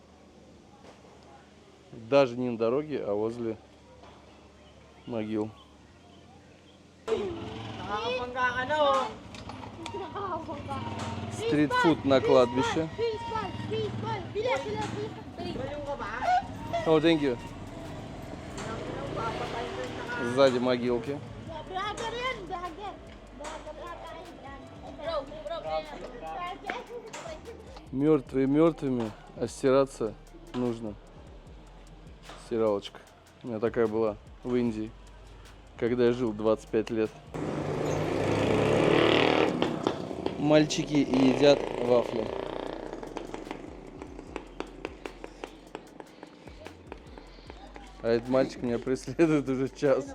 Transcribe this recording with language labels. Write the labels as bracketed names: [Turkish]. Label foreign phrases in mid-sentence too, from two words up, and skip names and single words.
[Russian] Даже не на дороге, а возле могил. Стритфуд на кладбище. О, [English] thank you. [Russian] Сзади могилки. [Filipino] Vlogger yan, vlogger. Vlogger ata yan. Bro. [Russian] Мертвые мертвыми, а стираться нужно. Стиралочка. У меня такая была в Индии, когда я жил 25 лет. Мальчики едят вафли. А этот мальчик меня преследует уже час.